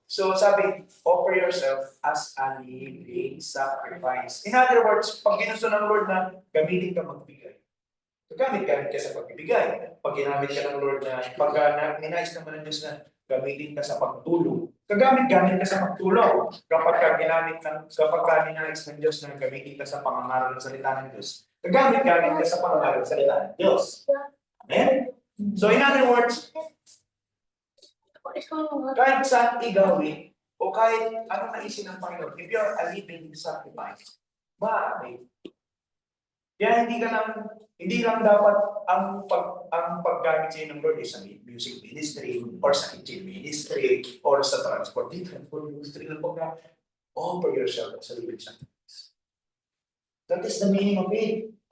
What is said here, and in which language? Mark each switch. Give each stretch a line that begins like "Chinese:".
English: So sabi, offer yourself as a living sacrifice. In other words,
Filipino: pag ginusto ng Lord na gamitin ka magbigay, gamit ka sa pagbibigay. Pag ginamit ka ng Lord na, pag ninais naman ng Diyos na gamitin ka sa pagtulong, gamit ka sa pagtulong. Kapag ninais ng Diyos na gamitin ka sa pangangaral ng salita ng Diyos, gamit ka sa pangangaral ng salita ng Diyos. Amen?
English: So in other words,
Filipino: kahit saan igawin, o kahit ano naisin ng Panginoon,
English: if you're a living sacrifice,
Filipino: maaari. Kaya hindi lang dapat ang paggamit sa'yo ng Lord is sa music ministry, or sa kitchen ministry, or sa transport ministry ng paggamit.
English: Offer yourself as a living sacrifice. That is the meaning of it.